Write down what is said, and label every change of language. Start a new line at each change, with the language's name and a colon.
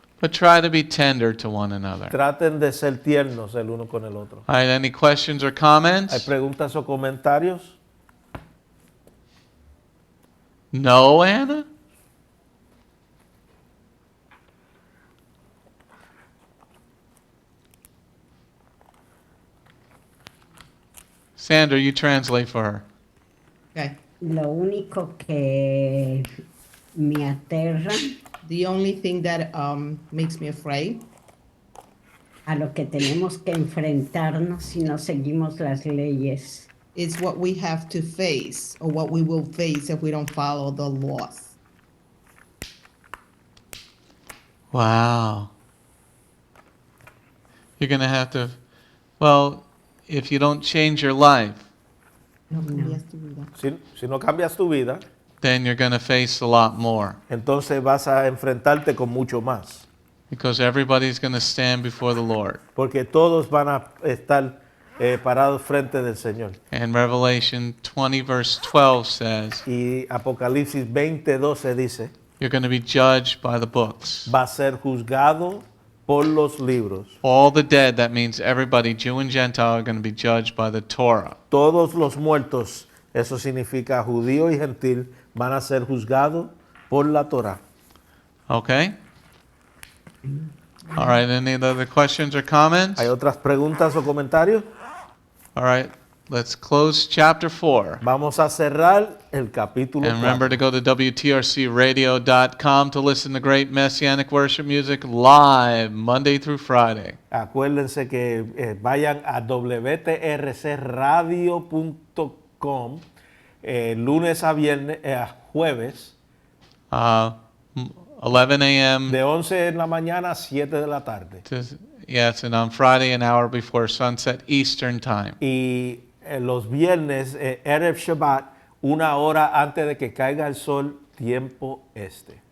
English: but try to be tender to one another.
Spanish: Traten de ser tiernos el uno con el otro.
English: All right, any questions or
Spanish: ¿Hay
English: comments?
Spanish: preguntas o comentarios?
English: No, Anna? Sandra, you translate for her. Okay.
Spanish: Lo único que me aterra
English: The only thing that makes me afraid
Spanish: a lo que tenemos que enfrentarnos si no seguimos las leyes.
English: is what we have to face or what we will face if we don't follow the laws. Wow. You're going to have to, well, if you don't change your life,
Spanish: No cambias tu vida. Si no cambias tu vida,
English: then you're going to face a lot more.
Spanish: entonces vas a enfrentarte con mucho más.
English: Because everybody's going to stand before the Lord.
Spanish: Porque todos van a estar parados frente del Señor.
English: And Revelation 20 verse 12 says,
Spanish: Y Apocalipsis 20:12 dice,
English: you're going to be judged by the books.
Spanish: va a ser juzgado por los libros.
English: All the dead, that means everybody, Jew and Gentile, are going to be judged by the Torah.
Spanish: Todos los muertos, eso significa judío y gentil, van a ser juzgados por la Torah.
English: Okay? All right, any other questions or comments?
Spanish: ¿Hay otras preguntas o comentarios?
English: All right, let's close chapter 4.
Spanish: Vamos a cerrar el capítulo
English: And remember
Spanish: 4.
English: to go to WTRCradio.com to listen to great Messianic worship music live Monday through Friday.
Spanish: Acuérdense que vayan a wtrcradio.com lunes a viernes, a jueves,
English: 11 a.m.
Spanish: de 11 en la mañana a 7 de la tarde.
English: Yes, and on Friday, an hour before sunset Eastern Time.
Spanish: Y los viernes, Erev Shabbat, 1 hora antes de que caiga el sol, tiempo este.